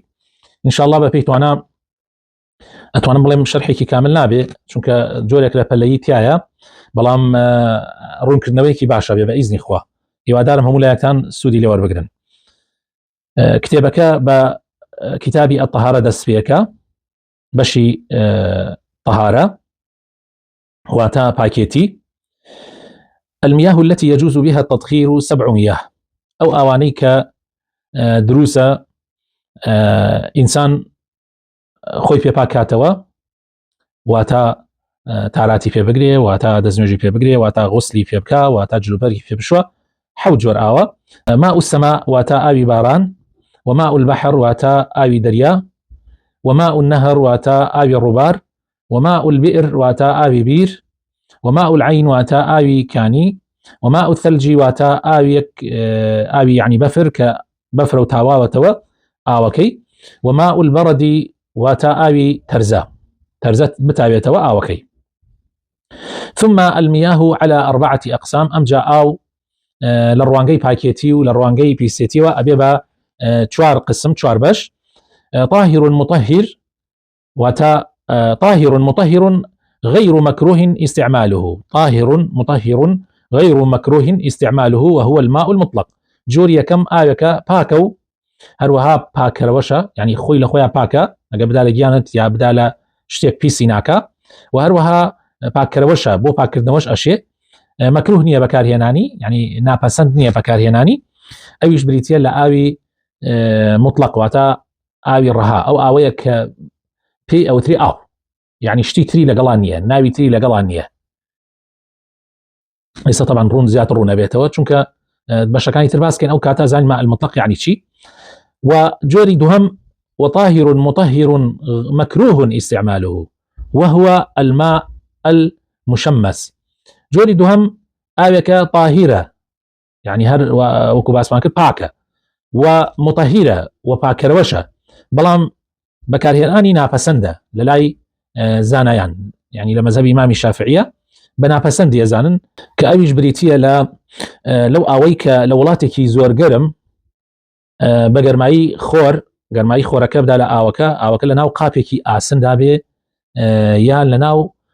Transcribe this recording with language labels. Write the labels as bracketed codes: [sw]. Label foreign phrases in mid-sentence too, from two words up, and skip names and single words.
[ckb] ئینشاءالله بە پێی توانە ئەتوانم بڵێم شەرحێکی کامل نابێ چونکە جۆرێک لە پەلەیی تایە، بەڵام ڕوونکردنەوەیەکی باشە بێ بەئیزنی خوا. هیوادارم هەموو لایەکان سوودی لێ وەربگرن. کتێبەکە بە کتابی الطهارة دەست پێەکە، بەشی طهارە واتە پاکێتی. [ar] المياه التي يجوز بها التطهير 7 مياه، [ckb] ئەو ئاوانەی کە دروسە ئینسان خۆی پێ پاکاتەوە، واتە تاراتی پێ بگرێ، واتە دەستنوێژی پێ بگرێ، واتە غوسلی پێ بکە، واتە جلوبەرگی پێ بشوە. 7 جۆر ئاوە: [ar] ماء السماء [ckb] واتە ئاوی باران، [ar] وماء البحر [ckb] واتە ئاوی دەریا، [ar] وماء النهر [ckb] واتە ئاوی ڕووبار، [ar] وماء البئر [ckb] واتە ئاوی بیر، [ar] وماء العين [ckb] واتە ئاوی کانی، [ar] وماء الثلج [ckb] واتە ئاوی یعنی بەفر کە بەفرە و تاواوەتەوە ئاوەکەی، [ar] وماء البرد [ckb] واتە ئاوی تەرزە بتاوێتەوە ئاوەکەی. [ar] ثم المياه على 4 أقسام. [ckb] ئەمجا ئاو لە ڕوانگەی پاکێتی و لە ڕوانگەی پیسێتیەوە ئەبێ بە 4 قسم، 4 بەش. [ar] طاهر مطهر واتە طاهر مطهر غير مكروه استعماله، طاهر مطهر غير مكروه استعماله وهو الماء المطلق. [ckb] جۆر یەکەم ئاوەکە پاکە و هەروەها پاکەرەوەشە، یعنی خۆی لە خۆیان پاکە، ئەگە بدا لە گیانت یا بدا لە شتێک پیسی ناکە، و هەروەها پاکەرەوەشە بۆ پاکردنەوەش ئەشێ، مەکروه نییە بەکارهێنانی، یعنی ناپەسەند نییە بەکارهێنانی. ئەویش بریتە لە ئاوی مطلق واتە ئاوی ڕەها، ئەو ئاوەیە کە پێی ئەوتری ئاو، یعنی شتی تری لەگەڵان نییە، ناوی تری لەگەڵان نییە. ئێستا طبعا ڕوون زیاتر ڕوو نەبێتەوە چونکە بەشەکانی تر باسکەین ئەو کاتە زانین [ar] ماء المطلق [ckb] یعنی چی. و جۆری دووهەم [ar] وطاهر مطهر مكروه استعماله وهو الماء المشمس. [ckb] جۆری دووهەم ئاوێکە طاهرە، یعنی هەر وەکو باسمان کرد پاکە، و مطهرە و پاکەرەوەشە، بەڵام بەکارهێنانی ناپەسەندە لە لای زانایان، یعنی لە مەذهبی ئیمامی شافعیە بە ناپەسەند دێزانن کە ئەویش بریتە لەو ئاوەی کە لە وڵاتێکی زۆر گەرم بە گەرمایی خۆرەکە بدا لە ئاوەکە لە ناو قاپێکی ئاسندا بێ، یان لە ناو